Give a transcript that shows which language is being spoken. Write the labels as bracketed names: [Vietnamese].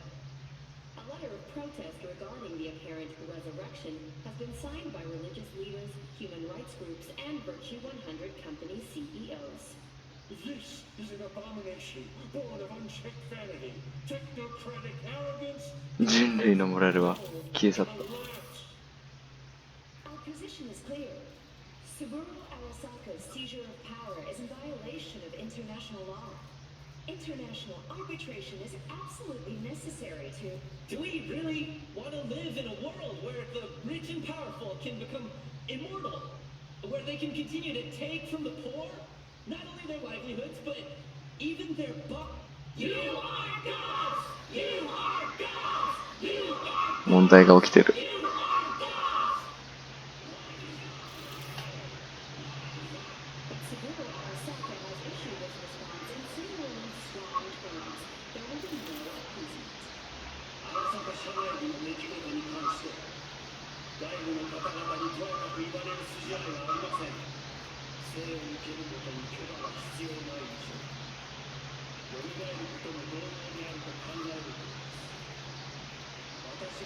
[English] A letter of protest regarding the apparent resurrection has been signed by religious leaders, human rights groups, and Virtue 100 company CEOs. This is an abomination born of unchecked vanity, technocratic arrogance, [Japanese] 人類のモラルは消え去った。 [English] and lapse. Our position is clear. Saburo Arasaka's seizure of power is in violation of international law. International arbitration is absolutely necessary to... Do we really want to live in a world where the rich and powerful can become immortal? Where they can continue to take from the poor? Not only their livelihoods, but even their You are gods! You are gods! You are [Japanese] 問題が起きてる。 [English] You are gods! Saburo Arasaka has issued his response in similarly strong terms. There will be no appeasement. [Japanese] 荒坂社内での出来事に関して外部の方々にとやかく言われる筋合いはありません。生を受けることに許可が必要ない以上蘇ることも同様にあると考えるべきです。